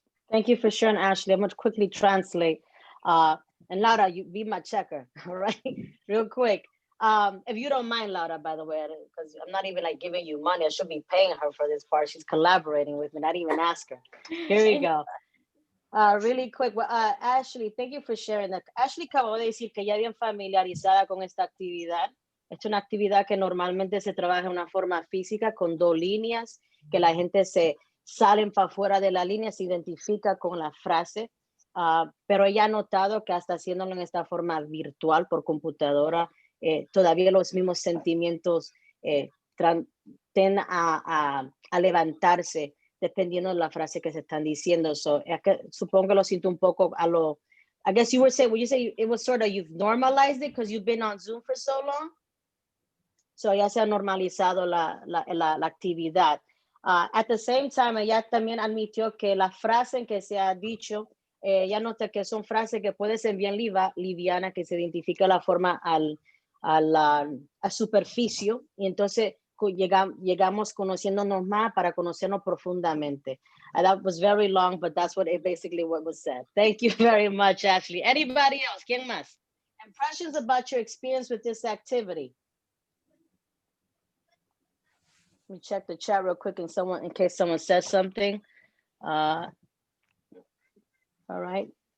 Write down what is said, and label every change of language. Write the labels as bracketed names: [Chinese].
[English] Thank you for sharing, Ashley. I'm going to quickly translate. And Laura, you be my checker, all right? Real quick. If you don't mind, Laura, by the way, because I'm not even like giving you money. I should be paying her for this part. She's collaborating with me. Not even ask her. Here we go. Really quick. Well, Ashley, thank you for sharing that. [Spanish] Ashley acabó de decir que ya bien familiarizada con esta actividad. Es una actividad que normalmente se trabaja de una forma física con dos líneas, que la gente se salen para fuera de la línea, se identifica con la frase. Pero ella ha notado que hasta haciéndolo en esta forma virtual por computadora, todavía los mismos sentimientos tienden a levantarse dependiendo de la frase que se están diciendo. [English] So, [Spanish] supongo que lo siento un poco a lo, [English] I guess you would say it was sort of, you've normalized it because you've been on Zoom for so long. [Spanish] So ya se ha normalizado la actividad. [English] At the same time, [Spanish] ella también admitió que la frase en que se ha dicho, ella nota que son frases que pueden ser bien livianas, que se identifica la forma a superficie, y entonces llegamos conociéndonos más para conocernos profundamente. [English] That was very long, but that's basically what was said. Thank you very much, Ashley. Anybody else? [Spanish] ¿Quién más? [English] Impressions about your experience with this activity? Let me check the chat real quick in case someone says something. All right.